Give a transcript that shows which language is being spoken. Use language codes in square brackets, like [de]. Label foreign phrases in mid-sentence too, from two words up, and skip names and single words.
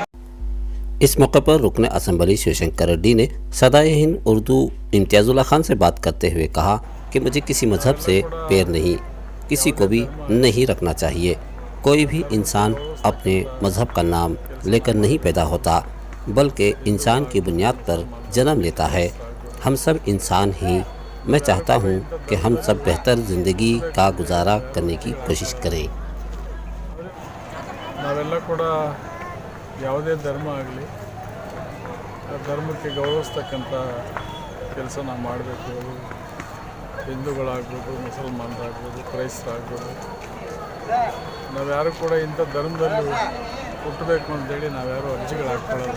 [hi] इस मौके पर रुकन असम्बली शिवशंकर रेड्डी ने सदाए हिंद उर्दू इम्तियाज़ुल्लाह खान से बात करते हुए कहा कि मुझे किसी मज़हब से पैर नहीं, किसी को भी नहीं रखना चाहिए। कोई भी इंसान अपने मज़हब का नाम लेकर नहीं पैदा होता बल्कि इंसान की बुनियाद पर जन्म लेता है। हम सब इंसान ही। मैं चाहता हूँ कि हम सब बेहतर ज़िंदगी का गुजारा करने की कोशिश करें। [kn] ಯಾವುದೇ ಧರ್ಮ ಆಗಲಿ ಆ ಧರ್ಮಕ್ಕೆ ಗೌರವಿಸ್ತಕ್ಕಂಥ ಕೆಲಸ ನಾವು ಮಾಡಬೇಕು. ಅದು ಹಿಂದೂಗಳಾಗ್ಬೋದು, ಮುಸಲ್ಮಾನರಾಗ್ಬೋದು, ಕ್ರೈಸ್ತರಾಗ್ಬೋದು, ನಾವ್ಯಾರು ಕೂಡ ಇಂಥ ಧರ್ಮದಲ್ಲಿ ಹುಟ್ಟಬೇಕು ಅಂತೇಳಿ ನಾವ್ಯಾರು ಅರ್ಜಿಗಳು ಹಾಕ್ಕೊಳ್ಳೋದು.